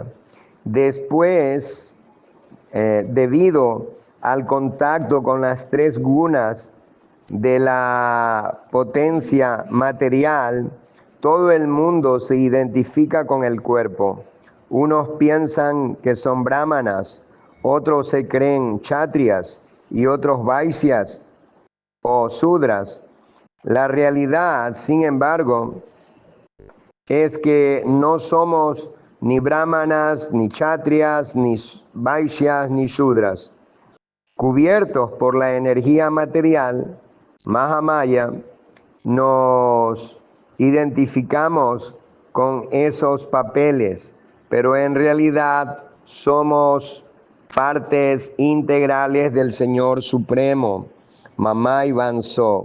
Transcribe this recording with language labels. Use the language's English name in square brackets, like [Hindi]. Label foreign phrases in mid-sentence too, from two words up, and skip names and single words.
[Spanish] Después, debido al contacto con las tres gunas de la potencia material, todo el mundo se identifica con el cuerpo. Unos piensan que son brahmanas, otros se creen kshatriyas y otros vaisyas o sudras. La realidad, sin embargo, es que no somos ni brahmanas, ni kshatriyas, ni vaisyas, ni shudras. Cubiertos por la energía material, Mahamaya, nos identificamos con esos papeles, pero en realidad somos partes integrales del Señor Supremo, Mamá Vanso.